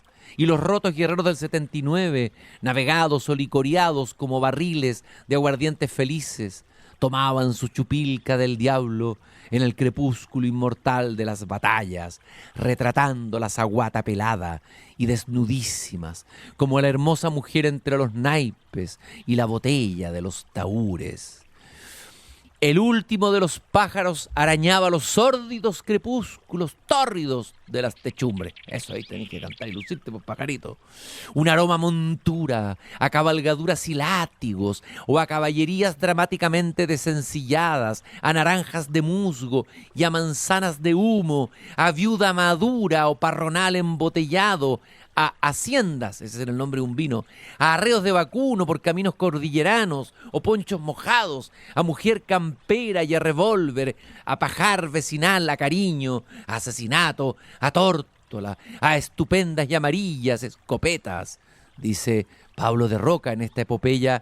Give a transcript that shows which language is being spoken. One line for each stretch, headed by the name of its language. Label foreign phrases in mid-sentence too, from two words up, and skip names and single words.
Spanish: Y los rotos guerreros del 79, navegados o licoreados como barriles de aguardientes felices, tomaban su chupilca del diablo en el crepúsculo inmortal de las batallas, retratando la zaguata pelada y desnudísimas, como la hermosa mujer entre los naipes y la botella de los tahúres. El último de los pájaros arañaba los sórdidos crepúsculos tórridos de las techumbres. Eso ahí tenés que cantar y lucirte, pues, pajarito. Un aroma a montura, a cabalgaduras y látigos, o a caballerías dramáticamente desencilladas, a naranjas de musgo y a manzanas de humo, a viuda madura o parronal embotellado, a haciendas, ese es el nombre de un vino, a arreos de vacuno por caminos cordilleranos o ponchos mojados, a mujer campera y a revólver, a pajar vecinal, a cariño, a asesinato, a tórtola, a estupendas y amarillas escopetas, dice Pablo de Roca en esta epopeya.